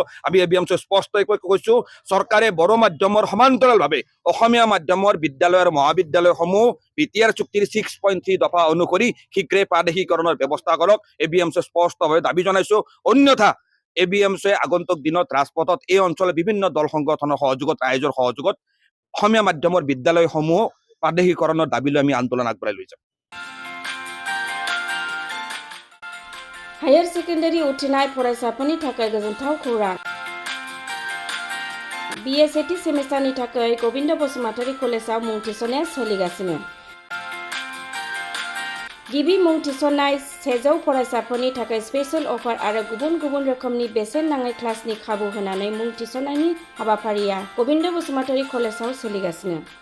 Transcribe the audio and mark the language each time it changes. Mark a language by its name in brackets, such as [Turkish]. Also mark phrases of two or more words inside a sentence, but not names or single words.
[Assamese] আমি এবিএমছুৱে স্পষ্টকৈ কৈছোঁ, চৰকাৰে বড়ো মাধ্যমৰ সমান্তৰালভাৱে অসমীয়া মাধ্যমৰ বিদ্যালয় আৰু মহাবিদ্যালয়সমূহ বিটিআৰ চুক্তিৰ 6.3 দফা অনুসৰি শীঘ্ৰে প্ৰাদেশিকৰণৰ ব্যৱস্থা কৰক। এবিএমছুৱে স্পষ্টভাৱে দাবী জনাইছোঁ। অন্যথা ABMCয়ে আগন্তুক দিনত ৰাজপথত এই অঞ্চলৰ বিভিন্ন দল সংগঠনৰ সহযোগত ৰাইজৰ সহযোগত অসমীয়া মাধ্যমৰ বিদ্যালয়সমূহ প্ৰাদেশিকৰণৰ দাবী লৈ আমি আন্দোলন আগবঢ়াই লৈ যাম। [English] higher secondary [Bodo] उथ्रिनाय फरायसाफोरनि थाखाय गोजोनथाव खौरां। BA सेथि सेमिस्टारनि थाखाय गबिन्द बसुमतारी कलेजाव मुं थिसननाया सोलिगासिनो। गिबि मुं थिसननाय 100 फरायसाफोरनि थाखाय [English] special offer [Bodo] आरो गुबुन गुबुन रोखोमनि बेसेन नाङै क्लासनि खाबु होनानै मुं थिसननायनि हाबाफारिया गबिन्द बसुमतारी कलेजाव सोलिगासिनो।